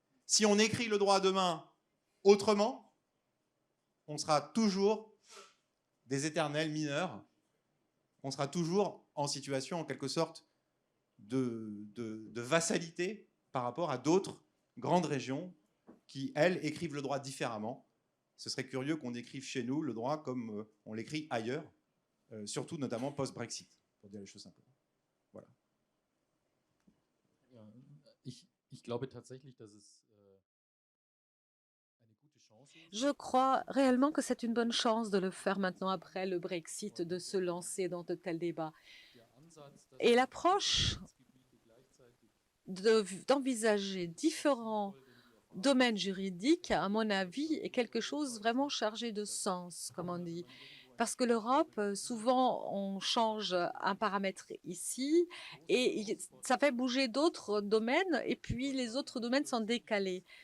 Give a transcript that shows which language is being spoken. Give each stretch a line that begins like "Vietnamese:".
French: Si on écrit le droit demain autrement, on sera toujours des éternels mineurs, on sera toujours en situation, en quelque sorte, de vassalité par rapport à d'autres grandes régions qui, elles, écrivent le droit différemment. Ce serait curieux qu'on écrive chez nous le droit comme on l'écrit ailleurs, surtout notamment post-Brexit, pour dire les choses simplement. Voilà.
German: Ja, ich glaube tatsächlich, dass es eine gute Chance ist.
French: Je crois réellement que c'est une bonne chance de le faire maintenant après le Brexit, de se lancer dans de tels débats.
German: Der Ansatz, dass
French: Et
German: die
French: l'approche
German: Rechtsgebiete gleichzeitig
French: d'envisager différents domaine juridique, à mon avis, est quelque chose vraiment chargé de sens, comme on dit. Parce que l'Europe, souvent, on change un paramètre ici et ça fait bouger d'autres domaines et puis les autres domaines sont décalés.